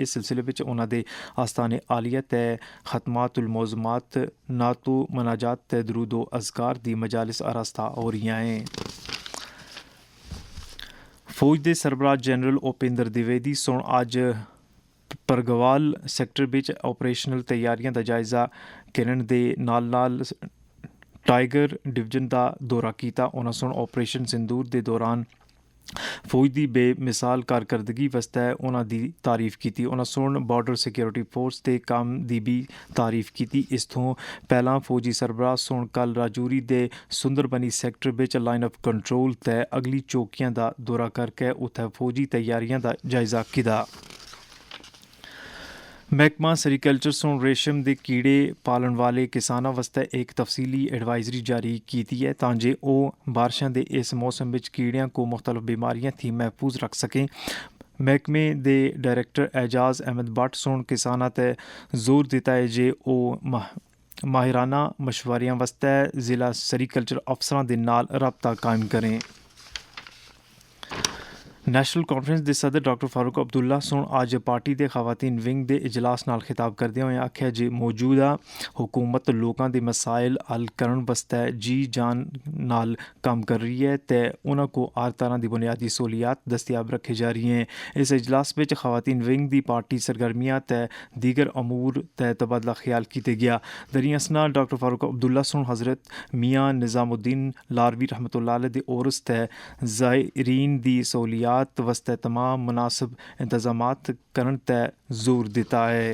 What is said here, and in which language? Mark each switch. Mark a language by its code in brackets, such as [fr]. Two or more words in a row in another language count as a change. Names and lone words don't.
[pa] اس سلسلے میں انہوں نے آستان عالیہ تے ختمات الموزمات نعت و مناجات تے درود و اذکار دی مجالس آراستہ ہو رہی ہیں. فوج دے سربراہ جنرل اوپیندر دیویدی سن اج پرگوال سیکٹر بچ آپریشنل تیاریاں دا جائزہ کرن دے نال ٹائیگر ڈویژن دا دورہ کیتا. انہاں سن آپریشن سندور دے دوران فوج دی بے مثال کارکردگی واسطے انہاں دی تعریف کیتی. انہاں سن بارڈر سیکیورٹی فورس دے کام دی بھی تعریف کیتی. اس تو پہلاں فوجی سربراہ سن کل راجوری دے سندر بنی سیکٹر وچ لائن آف کنٹرول تے اگلی چوکیاں دا دورہ کر کے اتھے فوجی تیاریاں دا جائزہ کیتا. محکمہ سیریکلچر سن ریشم دے کیڑے پالن والے کساناں واسطے ایک تفصیلی ایڈوائزری جاری کیتی ہے تاں جے او بارشاں دے اس موسم وچ کیڑیاں کو مختلف بیماریاں تھی محفوظ رکھ سکیں. محکمے دے ڈائریکٹر اعجاز احمد بٹ سن کساناں تے زور دیتا ہے جے او ماہرانہ مشوریاں واسطے ضلع سیریکلچر افسراں دے نال رابطہ قائم کریں. نیشنل کانفرنس دے صدر ڈاکٹر فاروق عبداللہ سن اج پارٹی دے خواتین ونگ دے اجلاس نال خطاب کردے ہوئے آکھیا جے موجودہ حکومت لوکاں دے مسائل حل کرن واسطے جی جان نال کام کر رہی ہے تے انہاں کو ہر طرح دی بنیادی سہولیات دستیاب رکھی جا رہی ہیں. اس اجلاس وچ خواتین ونگ دی پارٹی سرگرمیاں تے دیگر امور تے تبادلہ خیال کیتے گیا. دریاسنا ڈاکٹر فاروق عبداللہ سن حضرت میاں نظام الدین لاروی رحمۃ اللہ علیہ دے عرس تے زائرین دی سہولیات واسطے تمام مناسب انتظامات کرن تے زور دیتا ہے.